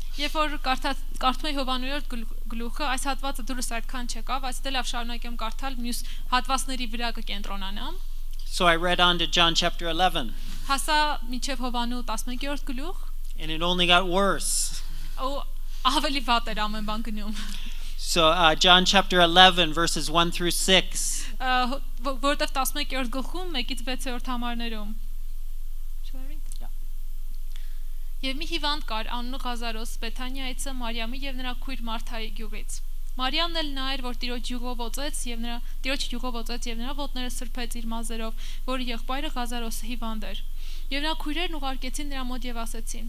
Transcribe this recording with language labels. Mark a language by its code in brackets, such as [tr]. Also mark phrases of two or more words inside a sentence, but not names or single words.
[hy] Երբ որ կարդում եի Հովանու 9 գլուխը, այս հատվածը դուրս այդքան չեկավ, այս դե լավ շարունակեմ կարդալ, մյուս հատվածների վրա կկենտրոնանամ։ [en] So I read on to John chapter 11, [hy] Հասա մինչև Հովանու 11-րդ գլուխ, [en] and it only got worse. [hy] ու ավելի վատ էր ամեն բան գնում։ [en] So John chapter 11, verses 1 through 6. [hy] Որտեղ 11-րդ գլխում 1-ից 6-րդ համարներում։ [en] Shall I read? Yeah. [hy] Եվ մի հիվանդ կար անունը Ղազարոս, Բեթանիայից Մարիամի եւ նրա քույր Մարթայի գյուղից։ Մարիամն էլ նա էր, որ Տիրոջ յուղով օծեց եւ նրա ոտները սրբեց իր մազերով, որի եղբայրը Ղազարոսը հիվանդ էր։ Եվ նա քույրերն ուղարկեցին նրա մոտ եւ ասեցին.